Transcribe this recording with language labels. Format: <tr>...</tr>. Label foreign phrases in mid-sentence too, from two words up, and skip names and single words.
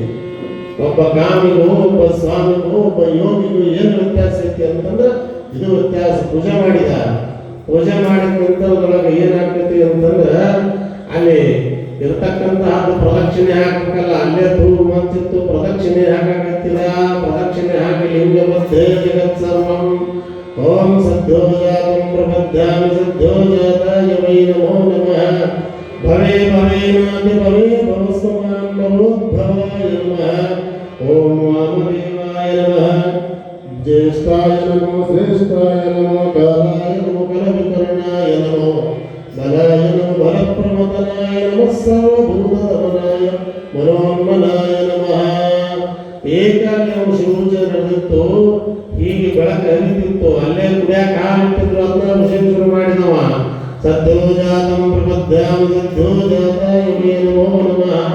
<kn>ಒಬ್ಬ ಕಾಮಿಗೂ, ಒಬ್ಬ ಸ್ವಾಮಿಗೂ, ಒಬ್ಬ ಯೋಗಿಗೂ ಏನು ವ್ಯತ್ಯಾಸ ಐತಿ ಅಂತಂದ್ರೆ ಇದು ವ್ಯತ್ಯಾಸ. ಪೂಜೆ ಮಾಡಿದ. ಪೂಜೆ ಮಾಡಿದ ನಂತರದೊಳಗೆ ಏನಾಗ್ತೈತಿ ಅಂತಂದ್ರೆ ಅಲ್ಲಿ ಇರತಕ್ಕಂತಹದ್ದು ಪ್ರದಕ್ಷಿಣೆ ಹಾಕಬೇಕಲ್ಲ. ಅಲ್ಲೇ ತೂಗು ಮಂಚಿತ್ತು. ಪ್ರದಕ್ಷಿಣೆ ಹಾಕಕತ್ತಿದ. ಪ್ರದಕ್ಷಿಣೆ ಹಾಕಿ</kn> <sa>ಲಿಂಗ ಮಧ್ಯೆ ಜಗತ್ ಸರ್ವಂ ಓಂ ಸದ್ಯೋ ಜಾತಂ ಪ್ರಬದ್ಧಾಮಿ ಸದ್ಯೋ ಜಾತಾಯ ವೈ ನಮೋ ನಮಃ ಭವೇ ಭವೇನಾತಿ ಭವೇ ಭವಸ್ಮಾನ್ ಭವೋದ್ಭವಾಯ ನಮಃ ಓಂ ವಾಮದೇವಾಯ ನಮಃ ಜ್ಯೇಷ್ಠಾಯ ನಮೋ ಶ್ರೇಷ್ಠಾಯ ನಮೋ ಕಾಲಾಯ ನಮೋ ಕಲವಿಕರ್ಣಾಯ ನಮೋ ಬಲಾಯ ನಮೋ ಬಲಪ್ರಮತನಾಯ ನಮಃ ಸರ್ವಭೂತದಮನಾಯ ಮನೋನ್ಮನಾಯ ನಮಃ.</sa> <kn>ಏಕಾಗ್ನಿ ಶಿವಪೂಜೆ ನಡೆದಿತ್ತು. ಹೀಗೆ ಬೆಳಕು ಹರಿತಿತ್ತು. ಅಲ್ಲೇ ಕುಡಿಯಾಕ ಹಾಲಿಟ್ಟಿದ್ರು. ಅದನ್ನ ವಿಷಯ ಶುರು ಮಾಡಿದವ.</kn> <sa>ಸದ್ಯೋ ಜಾತಂ ಪ್ರಬದ್ಧಾಮಿ ಸದ್ಯೋ ಜಾತಾಯ ವೈ ನಮೋ ನಮಃ.</sa>